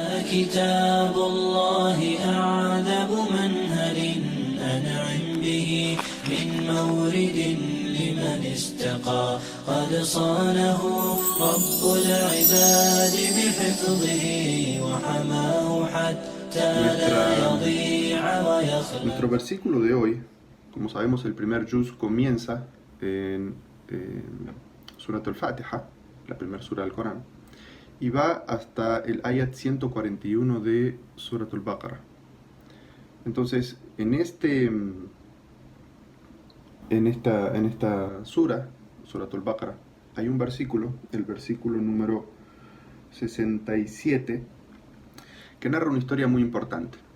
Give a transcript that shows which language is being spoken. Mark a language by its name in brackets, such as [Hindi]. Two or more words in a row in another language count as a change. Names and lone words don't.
[Arabic] كتاب الله أعذب منهل أنعم به من مورد لمن استقى قد صانه رب العباد بحفظه وحماه حتى لا يضيع ويخلى. [Spanish] Nuestro versículo de hoy, como sabemos, el primer juz comienza en Surat al-Fatiha, la primera sura del Corán, y va hasta el ayat 141 de Surat al-Baqarah. Entonces, en esta sura, Surat al-Baqarah, hay un versículo, el versículo número 67, que narra una historia muy importante.